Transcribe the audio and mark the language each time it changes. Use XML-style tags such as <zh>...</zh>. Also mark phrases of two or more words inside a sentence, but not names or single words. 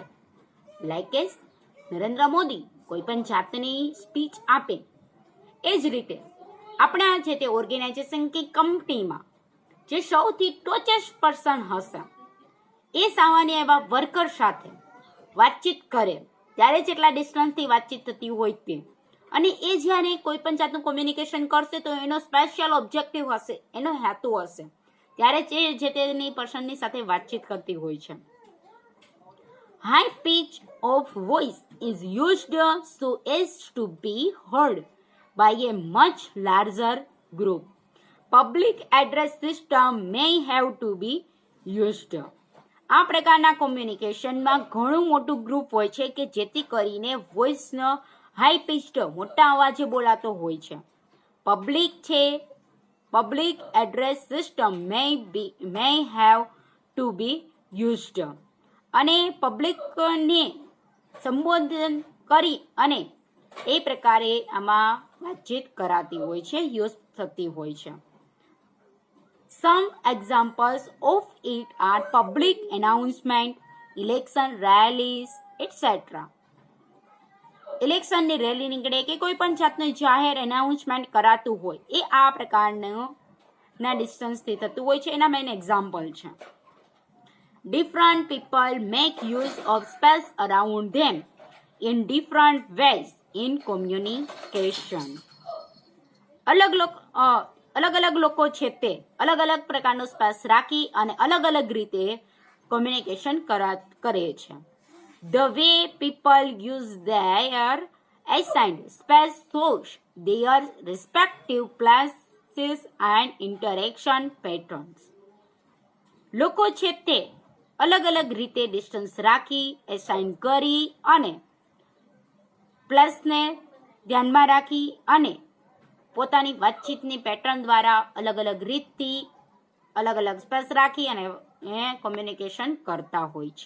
<en>like as</en> <gu>નરેન્દ્ર મોદી કોઈ પણ જાતની સ્પીચ આપે, એ જ રીતે આપણા જે તે ઓર્ગેનાઇઝેશન કે કંપનીમાં જે સૌથી ટોચેસ્ટ પર્સન હશે એ સામાન્ય એવા વર્કર સાથે વાતચીત કરે ત્યારે જેટલા ડિસ્ટન્સથી વાતચીત થતી હોય તે, અને એ જ્યારે કોઈ પણ જાતનું કોમ્યુનિકેશન કરશે તો એનો</gu> <en>special objective</en> <gu>હશે, એનો હેતુ હશે, ત્યારે જે તેની પર્સનની સાથે વાતચીત કરતી હોય છે.</gu> <en>High pitch of voice is used so as to be heard by a much larger group. Public address system may have to be used.</en> <gu>આ પ્રકારના કોમ્યુનિકેશનમાં ઘણું મોટું ગ્રુપ હોય છે કે જેથી કરીને વોઇસનો</gu> <en>high pitched</en> <gu>મોટા અવાજે બોલાતો હોય છે.</gu> <en>public address system may have to be used,</en> <gu>અને પબ્લિકને સંબોધન કરી અને એ પ્રકારે આમાં વાતચીત કરાતી હોય છે, યુઝ થતી હોય છે.</gu> <en>Some examples of it are public announcement, election rallies, etc.</en> <gu>ઇલેક્શનની રેલી નીકળે કે કોઈ પણ જાતનું જાહેર એનાઉન્સમેન્ટ કરાતું હોય એ આ પ્રકારનું ના ડિસ્ટન્સથી થતું હોય છે. એના</gu> <en>main example</en> <gu>છે.</gu> <en>Different people make use of space around them in different ways in communication.</en> <gu>અલગ અલગ લોકો છે તે અલગ અલગ પ્રકારનો સ્પેસ રાખી અને અલગ અલગ રીતે કોમ્યુનિકેશન કરે છે.</gu> <en>The way people use their assigned space shows their respective places and interaction patterns.</en> <gu>લોકો છે તે અલગ અલગ રીતે ડિસ્ટન્સ રાખી, એસાઇન કરી અને પ્લેસને ધ્યાનમાં રાખી અને પોતાની વાતચીતની પેટર્ન દ્વારા અલગ અલગ રીતથી અલગ અલગ સ્પેસ રાખી અને કોમ્યુનિકેશન કરતા હોય છે.</gu>